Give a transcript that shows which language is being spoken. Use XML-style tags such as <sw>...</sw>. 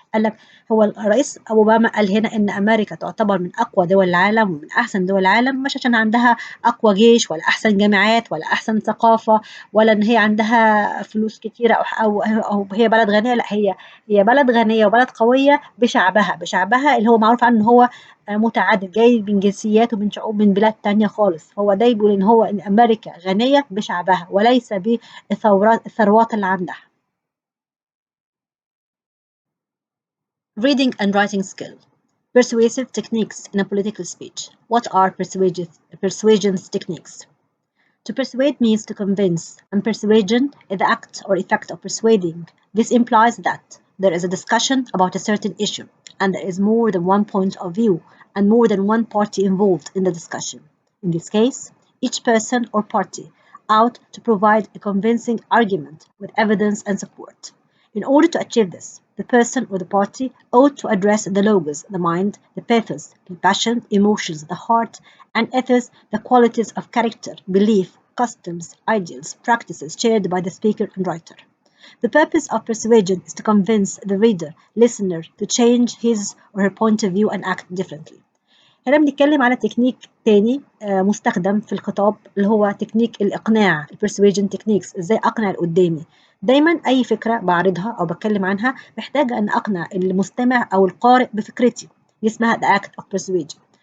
<ar>قال لك هو الرئيس أوباما قال هنا إن أمريكا تعتبر من أقوى دول العالم ومن أحسن دول العالم، مش عشان عندها أقوى جيش ولا أحسن جامعات ولا أحسن ثقافة ولا إن هي عندها فلوس كتيرة أو هي بلد غنية، لا هي بلد غنية وبلد قوية بشعبها اللي هو معروف عنه إن هو متعدد جاي من جنسيات ومن شعوب من بلاد تانية خالص. هو ده يقول إن أمريكا غنية بشعبها وليس بالثروات اللي عندها.</ar> <en>Reading and writing skill. Persuasive techniques in a political speech. What are persuasion techniques? To persuade means to convince, and persuasion is the act or effect of persuading. This implies that there is a discussion about a certain issue, and there is more than one point of view, and more than one party involved in the discussion. In this case, each person or party ought to provide a convincing argument with evidence and support. In order to achieve this, the person or the party ought to address the logos, the mind, the pathos, the passion, emotions, the heart, and ethos, the qualities of character, belief, customs, ideals, practices shared by the speaker and writer. The purpose of persuasion is to convince the reader, listener, to change his or her point of view and act differently.</en> <ar>هنا بنتكلم على تكنيك تاني مستخدم في الخطاب اللي هو تكنيك الإقناع persuasion techniques. إزاي أقنع اللي قدامي؟ دايما أي فكرة بعرضها أو بتكلم عنها محتاجة أن أقنع المستمع أو القارئ بفكرتي، دي اسمها</ar> <en>the act of persuasion.</en>